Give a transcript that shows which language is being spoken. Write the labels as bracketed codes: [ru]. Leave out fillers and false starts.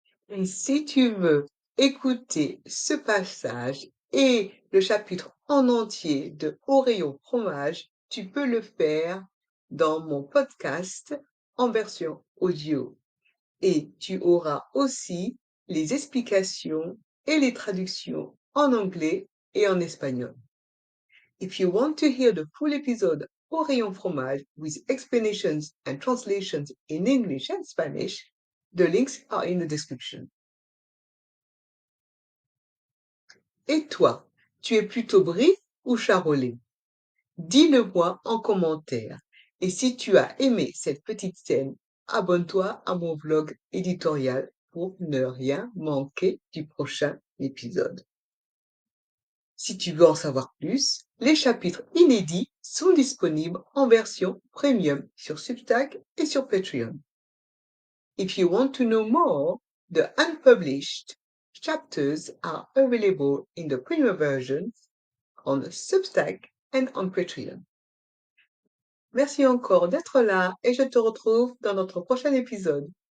[fr] Et si tu veux écouter ce passage et le chapitre en entier de Au rayon fromage, tu peux le faire dans mon podcast en version audio. Et tu auras aussi les explications et les traductions en anglais et en espagnol. [en] If you want to hear the full episode Au rayon fromage with explanations and translations in English and Spanish, the links are in the description. [fr] Et toi, tu es plutôt brie ou charolais? Dis-le-moi en commentaire. Et si tu as aimé cette petite scène, abonne-toi à mon vlog éditorial pour ne rien manquer du prochain épisode. Si tu veux en savoir plus, les chapitres inédits sont disponibles en version premium sur Substack et sur Patreon. [en] If you want to know more, the unpublished chapters are available in the premium version on Substack and on Patreon. [fr] Merci encore d'être là et je te retrouve dans notre prochain épisode.